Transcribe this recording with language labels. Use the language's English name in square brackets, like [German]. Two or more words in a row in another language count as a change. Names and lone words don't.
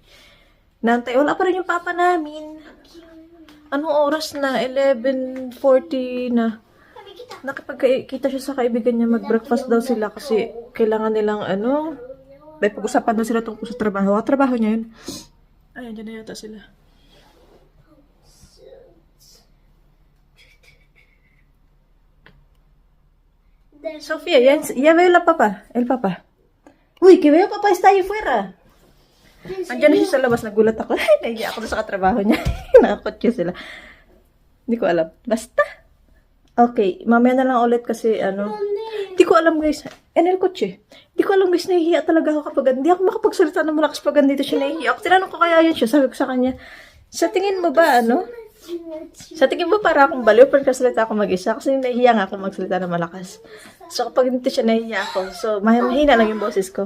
[Filipino] Nantay, wala pa rin yung papa namin. Anong oras na? 11:40 na. Nakipagkita siya sa kaibigan niya, mag-breakfast daw sila kasi kailangan nilang may pag-usapan daw sila tungkol sa trabaho. Trabaho niya yun. Ayan, dyan na yata sila. [Spanish] Sofía, ya veo la papá, el papá. Uy, que veo papá está ahí fuera. [Filipino] Andiyan na siya sa labas, nagulat ako. Ay, nahiya ako sa katrabaho niya. Nakakotyo sila. Hindi ko alam. Basta. Okay, mamaya na lang ulit kasi hindi ko alam guys. [Spanish] En el kotse. [Filipino] Hindi ko alam guys, nahihiya talaga ako kapag hindi ako makapagsalita ng malakas pag andito siya, nahihiya ako. Tinanong ko kaya yun siya, sabi ko sa kanya, sa tingin mo ba sa tingin mo para akong baliw pag kasalita ako mag-isa kasi nahihiya nga ako magsalita ng malakas. So kapag hindi siya nahihiya ako, so mahina lang yung boses ko.